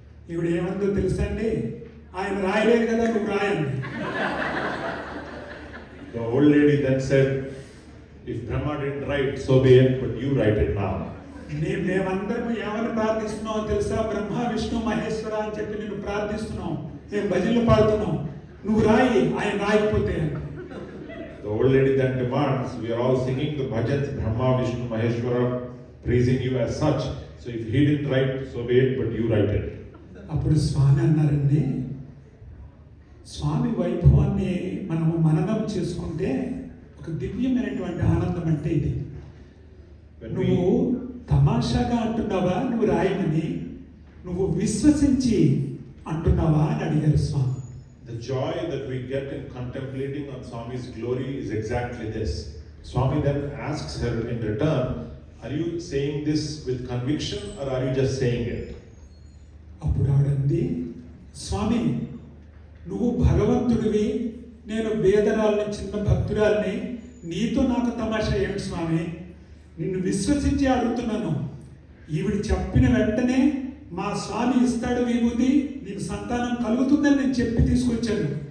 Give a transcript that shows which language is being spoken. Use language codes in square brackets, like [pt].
[te] ఈవిడ ఏమందో తెలుసా అండి, ఆయన రాయలేదు కదా నువ్వు రాయండి. [en] The old lady then said, if Brahma didn't write, so be it, but you write it now. [te] మేమందరం ఏమని ప్రార్థిస్తున్నాం తెలుసా, బ్రహ్మ విష్ణు మహేశ్వర అని చెప్పి నేను ప్రార్థిస్తున్నాం, మేము భజనలు పాడుతున్నాం, నువ్వు రాయి, ఆయన రాయకపోతే. [en] The old lady then demands, we are all singing the bhajans, Brahma, Vishnu, Maheshwara, praising you as such. So if he didn't write, so be it, but you write it. [te] అప్పుడు స్వామి అన్నారండి, స్వామి వైభవాన్ని మనము మననం చేసుకుంటే ఒక దివ్యమైనటువంటి ఆనందం అంటే ఇది. నువ్వు తమాషాగా అంటున్నావా నువ్వు రాయమని, నువ్వు విశ్వసించి అంటున్నావా అని అడిగారు స్వామి. [en] The joy that we get in contemplating on Swami's glory is exactly this. Swami then asks her in return, are you saying this with conviction or are you just saying it? [te] అప్పుడు ఆవిడంది, స్వామి నువ్వు భగవంతుడివి, నేను వేదరాల్ని చిన్న భక్తురాల్ని, నీతో నాకు తమాషా ఏమిటి స్వామి, నిన్ను విశ్వసించి అడుగుతున్నాను. ఈవిడ చెప్పిన వెంటనే మా స్వామి ఇస్తాడు విభూతి, నీకు సంతానం కలుగుతుందని నేను చెప్పి తీసుకొచ్చాను.